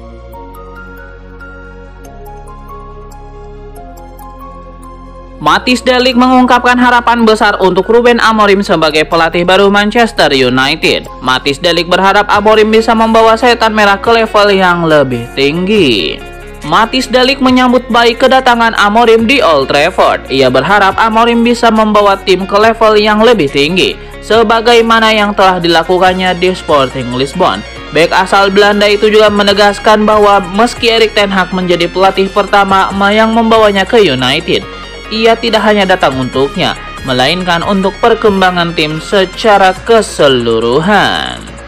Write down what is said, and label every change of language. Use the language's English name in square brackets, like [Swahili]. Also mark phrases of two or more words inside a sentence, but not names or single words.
[Indonesian] Matthijs de Ligt mengungkapkan harapan besar untuk Ruben Amorim sebagai pelatih baru Manchester United. Matthijs de Ligt berharap Amorim bisa membawa Setan Merah ke level yang lebih tinggi. Matthijs de Ligt menyambut baik kedatangan Amorim di Old Trafford. Ia berharap Amorim bisa membawa tim ke level yang lebih tinggi, sebagaimana yang telah dilakukannya di Sporting Lisbon. Bek asal Belanda itu juga menegaskan bahwa meski Erik ten Hag menjadi pelatih pertama yang membawanya ke United, ia tidak hanya datang untuknya, melainkan untuk perkembangan tim secara keseluruhan.